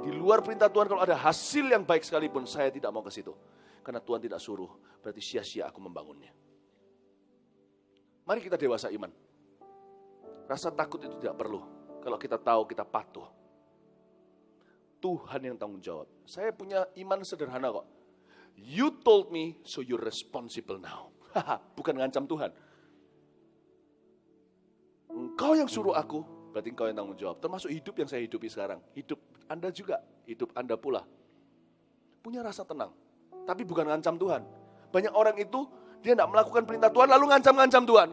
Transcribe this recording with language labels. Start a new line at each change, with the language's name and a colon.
Indonesian: Di luar perintah Tuhan kalau ada hasil yang baik sekalipun, saya tidak mau ke situ. Karena Tuhan tidak suruh, berarti sia-sia aku membangunnya. Mari kita dewasa iman. Rasa takut itu tidak perlu. Kalau kita tahu kita patuh. Tuhan yang tanggung jawab. Saya punya iman sederhana kok.
English: You told me, so you're responsible now.
Indonesian: Bukan ngancam Tuhan. Engkau yang suruh aku, berarti engkau yang tanggung jawab. Termasuk hidup yang saya hidupi sekarang. Hidup Anda juga, hidup Anda pula. Punya rasa tenang. Tapi bukan ngancam Tuhan. Banyak orang itu, dia tidak melakukan perintah Tuhan, lalu ngancam-ngancam Tuhan.